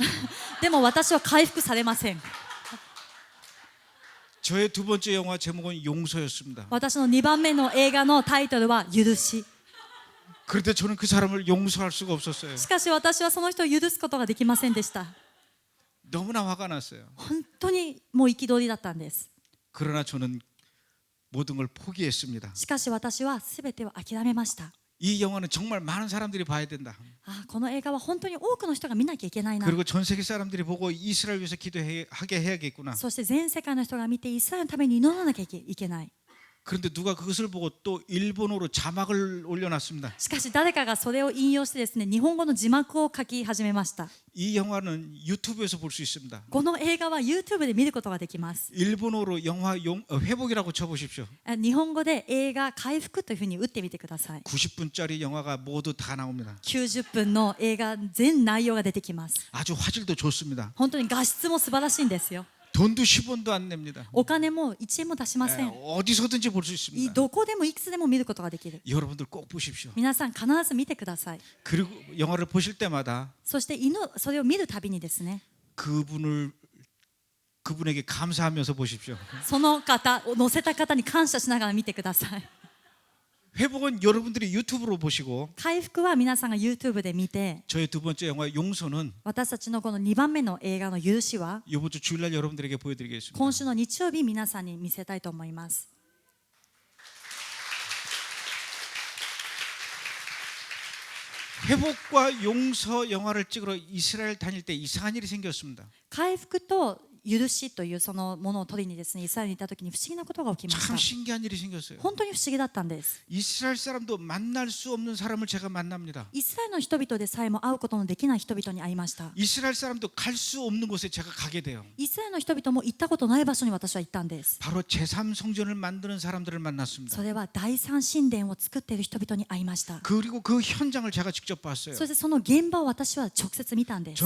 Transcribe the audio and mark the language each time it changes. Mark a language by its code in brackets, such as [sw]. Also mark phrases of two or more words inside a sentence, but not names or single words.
[ja] でも私は回復されません。 [ko] 저의 두 번째 영화 제목은 용서였습니다. [ja] 私の2番目の映画のタイトルは許し。 [ko] 그런데 저는 그 사람을 용서할 수가 없었어요. [ja] しかし私はその人を許すことができませんでした。 [ko] 너무나 화가 났어요. [ja] 本当にもう憤りだったんです。 [ko] 그러나 저는 모든 걸 포기했습니다. [ja] しかし私は全てを諦めました。 [ko] 이 영화는 정말 많은 사람들이 봐야 된다. [ja] この映画は本当に多くの人が見なきゃいけないな。 [ko] 그리고 전 세계 사람들이 보고 이스라엘 위해서 기도하게 해야겠구나. [ja] そして全世界の人が見てイスラエルのために祈らなきゃいけない。 [ko] 그런데 누가 그것을 보고 또 일본어로 자막을 올려놨습니다. [ja] しかし誰かがそれを引用してですね、日本語の字幕を書き始めました。 [ko] 이 영화는 유튜브에서 볼 수 있습니다. [ja] この映画は YouTube で見ることができます。 [ko] 일본어로 영화 회복이라고 쳐보십시오. [ja] 日本語で映画回復というふうに打ってみてください。 [ko] 90분짜리 영화가 모두 다 나옵니다. [ja] 90 分の映画全内容が出てきます。 [ko] 아주 화질도 좋습니다. [ja] 本当に画質も素晴らしいんですよ。 [ko] 돈도 10원도 안 냅니다. [ja] お金も1円も出しません。 [ko] 어디서든지 볼 수 있습니다. [ja] どこでもいくつでも見ることができる。 [ko] 여러분들 꼭 보십시오. [ja] 皆さん必ず見てください。 [ko] 그리고 영화를 보실 때마다 [ja] そしてそれを見るたびにですね、 [ko] 그분에게 감사하면서 보십시오. [ja] その方を乗せた方に感謝しながら見てください。 [ko] 회복은 여러분들이 유튜브로 보시고 [ja] 回復は皆さんが YouTube で見て、 [ko] 저의 두 번째 영화 용서는 [ja] 私たちのこの2番目の映画の許しは [ko] 이번 주 주일날 여러분들에게 보여드리겠습니다. [ja] 今週の日曜日皆さんに見せたいと思います。 [ko] 회복과 용서 영화를 찍으러 이스라엘 다닐 때 이상한 일이 생겼습니다. [ja] 回復と許しというそのものを取りにですね、イスラエルにいた時に不思議なことが起きまし [ko] 참 [ja] た。 [ko] 신기한 일이 생겼어요. [ja] 本当に不思議だったんです。 [ko] 이스라엘 사람도 만날 수 없는 사람을 제가 만납니다. [ja] イスラエルの人々でさえも会うことのできない人々に会いました。 [ko] 이스라엘 사람도 갈 수 없는 곳에 제가 가게 돼요. [ja] イスラエルの人々も行ったことない場所に私は行ったんです。 [ko] 바로 제3성전을 만드는 사람들을 만났습니다. [ja] それは第三神殿を作っている人々に会いました。 [ko] 그리고 그 현장을 제가 직접 봤어요. [ja] そしてその現場を私は直接見たんです。